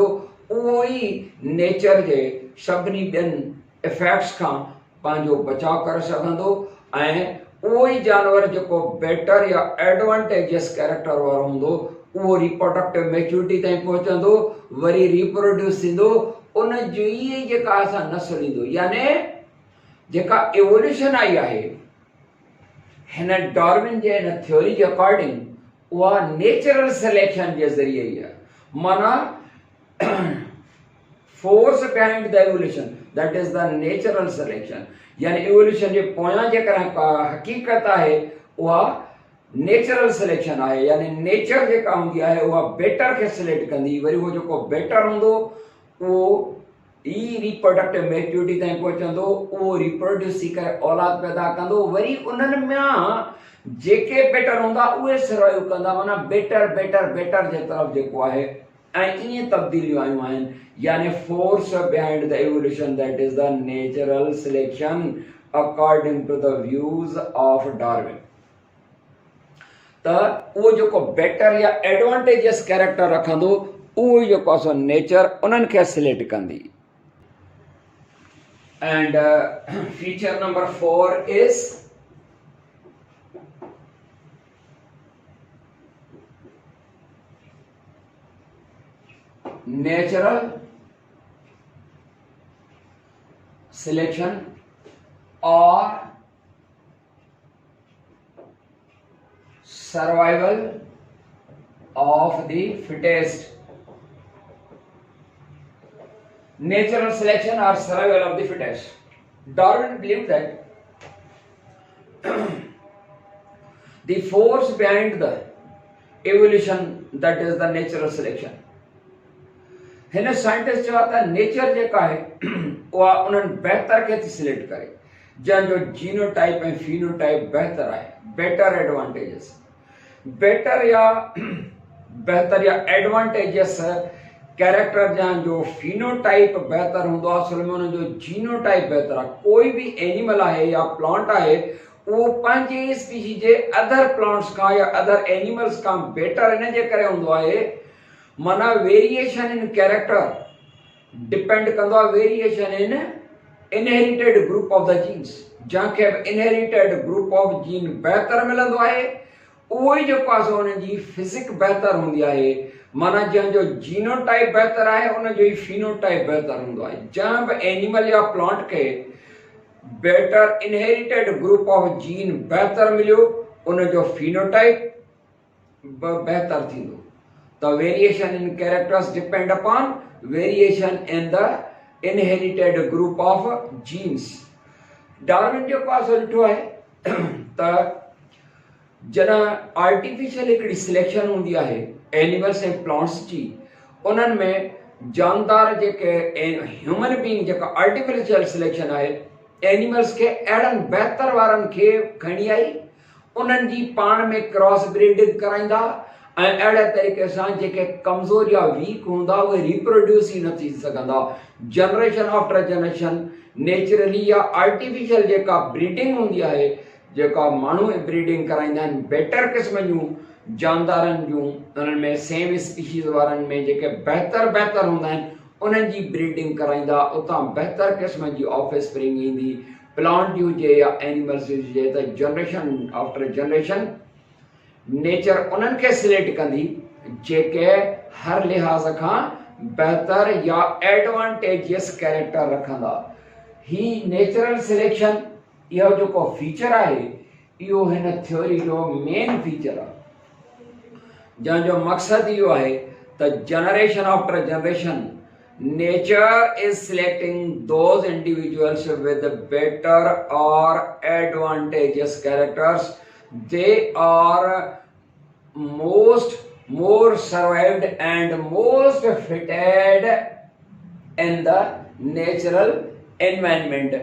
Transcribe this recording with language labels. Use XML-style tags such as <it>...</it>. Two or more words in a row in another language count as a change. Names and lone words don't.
<sd>उहो ई नेचर जे सभिनी ॿियनि इफेक्ट्स खां पंहिंजो बचाव करे सघंदो, ऐं उहो ई जानवर जेको बेटर या</sd> <en>advantageous character</en> <sd>वारो हूंदो उहो</sd> <en>reproductive maturity</en> <sd>ताईं पहुचंदो, वरी रिप्रोड्यूस थींदो, उन जो ई जेका असां नस्ल ईंदो। यानी जेका एवोल्यूशन आई आहे हिन डार्विन जे हिन थ्योरी जे अकॉर्डिंग, उहा</sd> <en>natural selection</en> <sd>जे ज़रिए ई आहे।</sd> <en>माना force behind the evolution, that is the natural selection.</en> <sd>यानी एवोल्यूशन जे पोयां जेकॾहिं हक़ीक़त आहे उहा</sd> <en>natural selection</en> <sd>आहे। यानी नेचर जेका हूंदी आहे उहा बेटर खे सिलेक्ट कंदी, वरी उहो जेको बेटर हूंदो उहो ई</sd> <en>reproductive maturity</en> <sd>ताईं पहुचंदो, उहो रिप्रोड्यूस थी करे औलाद पैदा कंदो, वरी उन्हनि में जेके बेटर हूंदा उहे सर्वाइव कंदा। माना बेटर जे तरफ़ जेको आहे, ऐं ईअं तब्दीलियूं आयूं आहिनि।</sd> <en>यानी force behind the evolution, that is the natural selection according to the views of Darwin.</en> <sd>त उहो जेको बेटर या</sd> <en>advantageous character</en> <sd>रखंदो उहो ई जेको आहे सो नेचर उन्हनि खे सिलेक्ट कंदी।</sd> <en>and feature number 4 is natural selection or survival of the fittest. Natural selection or survival of the fittest. Darwin believed that the force behind the evolution, that is the natural selection.</en> <sd>हिन साइंटिस्ट चयो त नेचर जेका आहे उहा उन्हनि बहितर खे थी सिलेक्ट करे जंहिंजो जीनोटाइप ऐं फिनोटाइप बहितर आहे,</sd> <en>better advantageous.</en> <sd>बेटर या बहितर या</sd> <en>advantageous character</en> <sd>जंहिंजो फिनोटाइप बहितर हूंदो आहे, असल में उनजो जीनोटाइप बहितर आहे। कोई बि एनिमल आहे या प्लांट आहे उहो पंहिंजे स्पीशीज जे</sd> <en>other plants</en> <sd>खां या</sd> <en>other animals</en> <sd>खां बेटर इन जे करे हूंदो आहे, माना</sd> <en>variation in character</en> <sd>डिपेंड कंदो आहे</sd> <en>variation in inherited group of the genes.</en> <sd>जंहिंखे बि</sd> <en>inherited group of gene</en> <sd>बहितर मिलंदो आहे उहो ई जेको आहे सो उन जी फिज़िक बहितर हूंदी आहे। माना जंहिंजो जीनोटाइप बहितर आहे उनजो ई फिनोटाइप बहितर हूंदो आहे। जंहिं बि एनिमल या प्लांट खे</sd> <en>better inherited group of gene</en> <sd>बहितर मिलियो उनजो फिनोटाइप बहितर थींदो।</sd> <en>The variation in characters depend upon variation in the inherited group of genes.</en> <sd>डार्विन जेको आहे सो ॾिठो आहे त जॾहिं आर्टिफिशियल हिकिड़ी सिलेक्शन हूंदी आहे एनिमल्स ऐं प्लांट्स जी, उन्हनि में जानदार जेके</sd> <en>human being</en> <sd>जेका</sd> <en>artificial selection</en> <sd>आहे एनिमल्स खे अहिड़नि बहितर वारनि खे खणी आई, उन्हनि जी पाण में</sd> <en>cross breeding</en> <sd>कराईंदा ऐं अहिड़े तरीक़े सां जेके कमज़ोर या वीक हूंदा उहे रिप्रोड्यूस ई न थी सघंदा।</sd> <en>generation after generation naturally</en> <sd>या आर्टिफिशियल जेका ब्रीडिंग हूंदी आहे जेका माण्हू ब्रीडिंग कराईंदा आहिनि बेटर क़िस्म जूं जानदारनि जूं, उन्हनि में</sd> <en>same species</en> <sd>वारनि में जेके बहितर हूंदा आहिनि उन्हनि जी ब्रीडिंग कराईंदा, उतां बहितर क़िस्म जी</sd> <en>off spring</en> <sd>ईंदी, प्लांट जी हुजे या एनिमल्स जी हुजे, त</sd> <en>generation after generation nature</en> <sd>उन्हनि खे सिलेक्ट कंदी जेके हर लिहाज़ खां बहितर या एडवांटेजियस कैरेक्टर रखंदा। ही</sd> <en>natural selection</en> <sd>इहो जेको फीचर आहे इहो हिन थ्योरी जो</sd> <en>main feature</en> <sd>आहे, जंहिंजो मक़सदु इहो आहे त</sd> <en>generation after generation nature is selecting those individuals with better or advantageous characters. They are more survived and most fitted in the natural environment.</en>